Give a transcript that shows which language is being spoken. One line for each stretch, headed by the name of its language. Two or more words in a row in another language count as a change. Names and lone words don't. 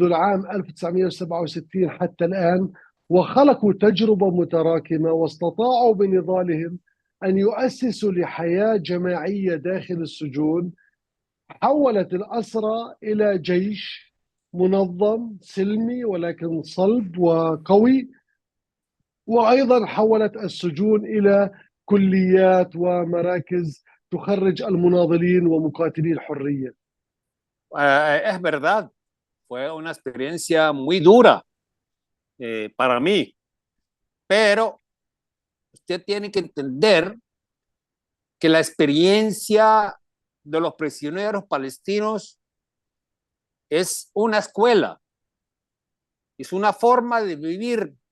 Arabic: العام 1967 حتى الآن، وخلقوا تجربة متراكمة واستطاعوا بنضالهم أن يؤسسوا لحياة جماعية داخل السجون حولت الأسرى إلى جيش منظم سلمي ولكن صلب وقوي، وأيضا حولت السجون إلى كليات ومراكز تخرج المناضلين ومقاتلي الحرية.
Spanish: Es verdad, fue una experiencia muy dura para mí, pero usted tiene que entender que la experiencia de los prisioneros palestinos es una escuela, es una forma de vivir